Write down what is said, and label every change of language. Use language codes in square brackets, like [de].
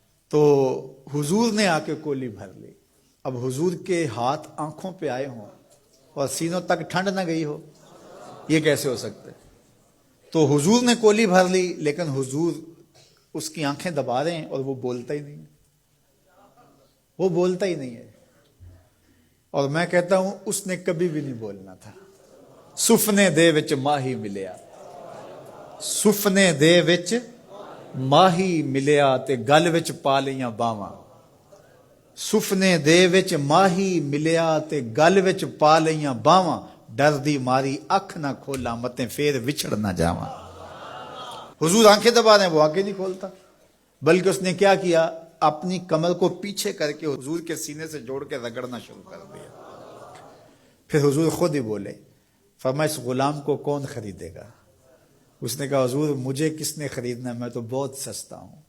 [ur] تو حضور نے آ کے کولی بھر لی. اب حضور کے ہاتھ آنکھوں پہ آئے ہوں اور سینوں تک ٹھنڈ نہ گئی ہو، یہ کیسے ہو سکتا ہے؟ تو حضور نے کولی بھر لی، لیکن حضور اس کی آنکھیں دبا رہے ہیں اور وہ بولتا ہی نہیں. وہ بولتا ہی نہیں ہے. اور میں کہتا ہوں اس نے کبھی بھی نہیں بولنا تھا. [pa] سفنے دے وچ ماہی ملیا، سفنے دے وچ ماہی ملیا تے گل وچ پا لیاں باواں. سفنے دے وچ ماہی ملیا تے گل وچ پا لیاں باواں. ڈر دی ماری اکھ نہ کھولا متے پھر وچھڑ نہ جاواں. [ur] حضور آنکھیں دبا رہے ہیں، وہ آنکھیں نہیں کھولتا، بلکہ اس نے کیا کیا، اپنی کمر کو پیچھے کر کے حضور کے سینے سے جوڑ کے رگڑنا شروع کر دیا. پھر حضور خود ہی بولے. فرمایا اس غلام کو کون خریدے گا؟ اس نے کہا حضور مجھے کس نے خریدنا، میں تو بہت سستا ہوں.